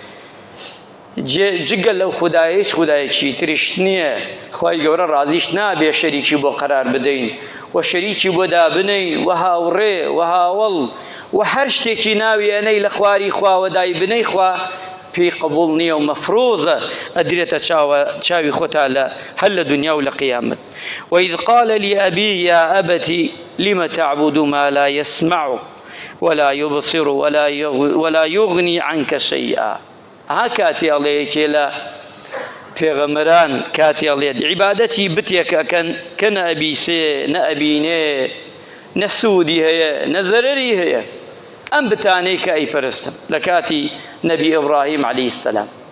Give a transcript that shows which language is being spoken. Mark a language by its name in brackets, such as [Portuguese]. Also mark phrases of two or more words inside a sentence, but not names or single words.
[Central Kurdish] جگە لەو خودایەکی تریش نییە خوای گەورە ڕازیش نابێ شەریکی بۆ قەرار بدەین و شەریکی بۆ دابنەین و هاوڕێ و هاوڵ و هەر شتێکی ناوی ئەنەی لە خواری خواوە دای بنەی خوا پێی قبوڵ نییە و مەفرۆزە ئەدرێتە چاوی خۆتا هەر لە دنیا و لە قیامەت [Arabic] وإذ قال لأبي يا أبت لم تعبد ما لا يسمع ولا يبصر ولا يغني عنك شيئا [Central Kurdish] ها کاتی ئەڵەیەکێ لە پێغەمبەران کاتی ئەڵێت عیبادەتی بتێکەکەن کە نەئەبیسێ نەئەبینێ نە سوودی هەیە نە زەرەری هەیە ئەم بتانەی کە ئەیپەرستن لە کاتی نەبی ئیبراهیم [Arabic] عەلەیهی السەلام